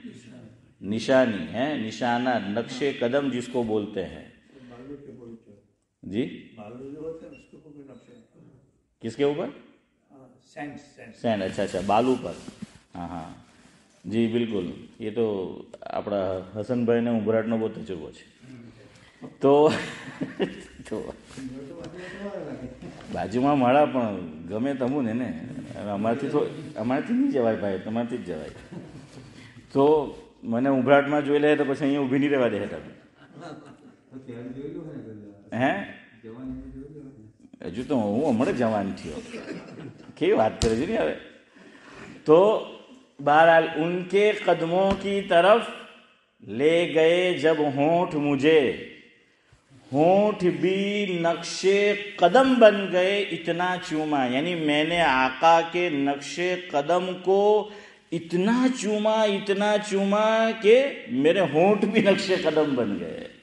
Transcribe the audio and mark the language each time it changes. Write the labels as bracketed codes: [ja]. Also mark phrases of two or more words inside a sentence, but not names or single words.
[ur] نشانی ہے، نشانہ، نقش قدم جس کو بولتے ہیں. جی کس کے اوپر؟ سینڈ. اچھا بالو پر. ہاں جی بالکل. یہ تو [gu] આપણા હસનભાઈ ને ઉભરાટનો બહુ તજુર્બો છે. તો બાજુમાં મળા પણ ગમે તમું ને અમારાથી નહીં જવાય ભાઈ, તમારાથી જ જવાય. તો મને ઉભરાટમાં જોઈ લે તો પછી અહીંયા ઊભી નહીં રહેવા દે તમે. હે હજુ તો હું હમણાં જવાન થયો. કેવી વાત કરે છે ને હવે. [ur] તો بہرحال ان کے قدموں کی طرف لے گئے جب ہونٹ مجھے، ہونٹ بھی نقش قدم بن گئے اتنا چوما. یعنی میں نے آقا کے نقش قدم کو اتنا چوما کہ میرے ہونٹ بھی نقش قدم بن گئے.